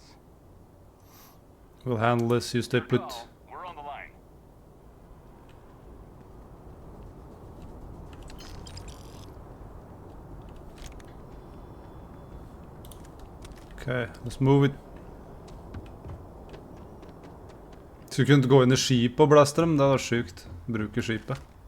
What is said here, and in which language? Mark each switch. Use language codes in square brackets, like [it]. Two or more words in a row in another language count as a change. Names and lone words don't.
[en] We'll handle this, you stay put. We're on the line. Okay, let's move it. [no] Så vi kunne ikke gå inn i skipet og blaste dem, det var sykt. Bruke skipet.